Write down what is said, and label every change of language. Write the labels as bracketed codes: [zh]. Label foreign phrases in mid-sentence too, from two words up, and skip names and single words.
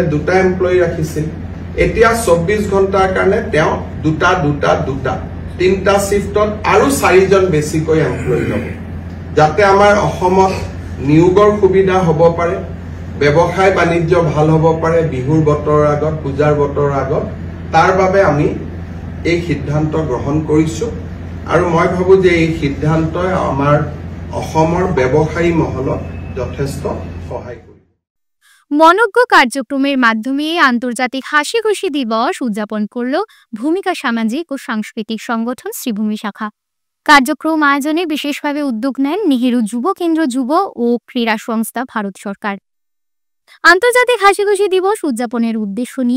[as] 2টা এমপ্লয়ী ৰাখিছিল এতিয়া 24 ঘণ্টাৰ কাৰণে তেওঁ 2টা 3টা শিফটত আৰু 4জন বেছিকৈ এমপ্লয়ী ল'ব যাতে আমাৰ অসমত নিয়োগৰ সুবিধা হ'ব পাৰে ব্যৱসায় বাণিজ্য ভাল হ'ব পাৰে বিহুৰ বতৰৰ আগত পূজাৰ বতৰৰ আগত তাৰ বাবে আমি এই সিদ্ধান্ত গ্ৰহণ কৰিছো আৰু মই ভাবো যে এই সিদ্ধান্তই আমাৰ অসমৰ ব্যৱসায়ী মহলক যথেষ্ট সহায় কৰিব [bn] মনজ্ঞ কার্যক্রমের মাধ্যমে আন্তর্জাতিক হাসি খুশি দিবস উদযাপন করল ভূমিকা সামাজিক ও সাংস্কৃতিক সংগঠন শ্রীভূমি শাখা কার্যক্রম আয়োজনে বিশেষভাবে উদ্যোগ নেন নেহেরু যুব কেন্দ্র যুব ও ক্রীড়া সংস্থা ভারত সরকার আন্তর্জাতিক হাসি খুশি দিবস উদযাপনের উদ্দেশ্য নিয়ে